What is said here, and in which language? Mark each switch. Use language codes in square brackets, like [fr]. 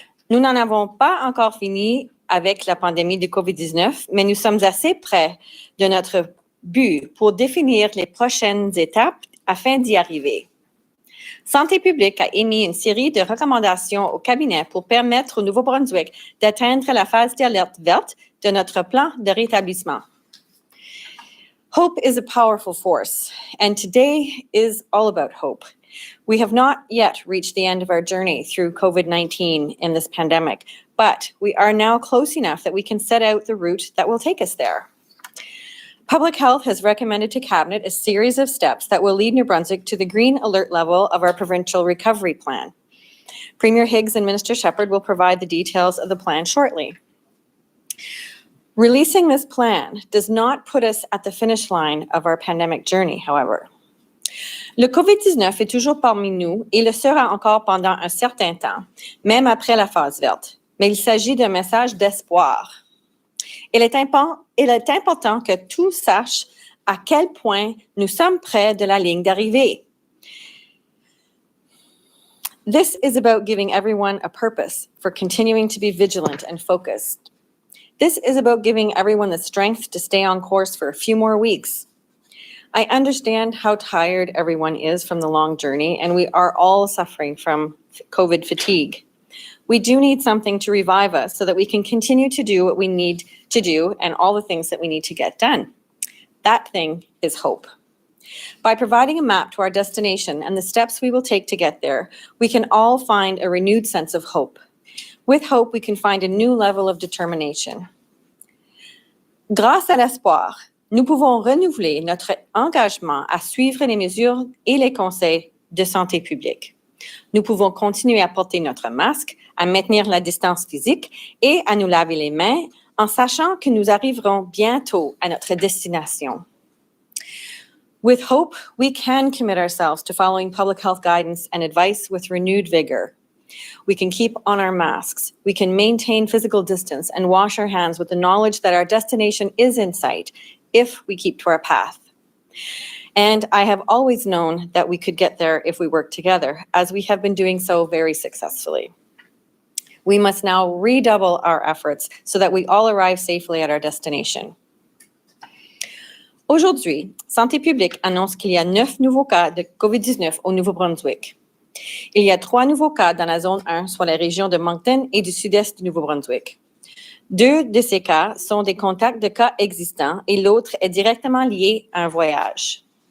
[fr] Nous n'en avons pas encore fini avec la pandémie de COVID-19, mais nous sommes assez près de notre but pour définir les prochaines étapes afin d'y arriver. Santé publique a émis une série de recommandations au cabinet pour permettre au Nouveau-Brunswick d'atteindre la phase d'alerte verte de notre plan de rétablissement. [en] Hope is a powerful force, and today is all about hope. We have not yet reached the end of our journey through COVID-19 in this pandemic, but we are now close enough that we can set out the route that will take us there. Public Health has recommended to Cabinet a series of steps that will lead New Brunswick to the green alert level of our provincial recovery plan. Premier Higgs and Minister Shephard will provide the details of the plan shortly. Releasing this plan does not put us at the finish line of our pandemic journey, however. [fr] Le COVID-19 est toujours parmi nous et le sera encore pendant un certain temps, même après la phase verte. Mais il s'agit d'un message d'espoir. Il est important que tous sachent à quel point nous sommes près de la ligne d'arrivée. [en] This is about giving everyone a purpose for continuing to be vigilant and focused. This is about giving everyone the strength to stay on course for a few more weeks. I understand how tired everyone is from the long journey, and we are all suffering from COVID fatigue. We do need something to revive us so that we can continue to do what we need to do and all the things that we need to get done. That thing is hope. By providing a map to our destination and the steps we will take to get there, we can all find a renewed sense of hope. With hope, we can find a new level of determination. [fr] Grâce à l'espoir, nous pouvons renouveler notre engagement à suivre les mesures et les conseils de santé publique. Nous pouvons continuer à porter notre masque, à maintenir la distance physique et à nous laver les mains en sachant que nous arriverons bientôt à notre destination. [en] With hope, we can commit ourselves to following public health guidance and advice with renewed vigor. We can keep on our masks, we can maintain physical distance and wash our hands with the knowledge that our destination is in sight if we keep to our path. And I have always known that we could get there if we work together, as we have been doing so very successfully. We must now redouble our efforts so that we all arrive safely at our destination. [fr] Aujourd'hui, Santé publique annonce qu'il y a 9 nouveaux cas de COVID-19 au Nouveau-Brunswick. Il y a 3 nouveaux cas dans la zone 1, soit la région de Moncton et du sud-est du Nouveau-Brunswick. 2 de ces cas sont des contacts de cas existants et l'autre est directement lié à un voyage.